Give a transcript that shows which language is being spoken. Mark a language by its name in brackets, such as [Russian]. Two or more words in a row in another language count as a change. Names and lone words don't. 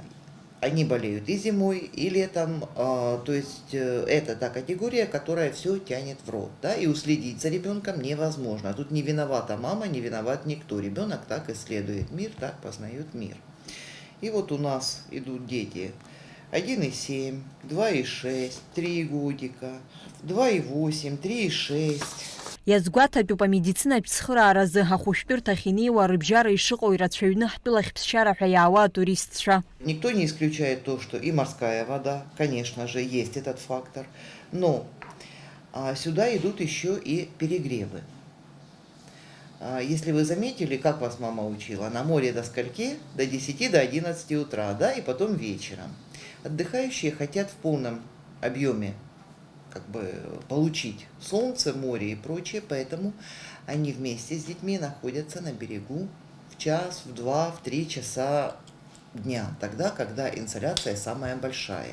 [Russian] Они болеют и зимой, и летом, то есть это та категория, которая все тянет в рот, да, и уследить за ребенком невозможно. Тут не виновата мама, не виноват никто. Ребенок так исследует мир, так познает мир. И вот у нас идут дети 1,7, 2,6, 3 годика, 2,8, 3,6. [Abkhazian] Иазгәаҭатәуп амедицинатә цхырааразы ахәышәтәырҭахь инеиуа рыбжьара ишыҟоу ирацәаҩны ҳтәылахь ԥсшьара ҳәа иаауа атуристцәа. [Russian] Никто не исключает то, что и морская вода, конечно же, есть этот фактор, но сюда идут еще и перегревы. Если вы заметили, как вас мама учила, на море до скольки? До 10, до 11 утра, да, и потом вечером. Отдыхающие хотят в полном объеме получить солнце, море и прочее, поэтому они вместе с детьми находятся на берегу в час, в 2, в 3 часа дня, тогда, когда инсоляция самая большая.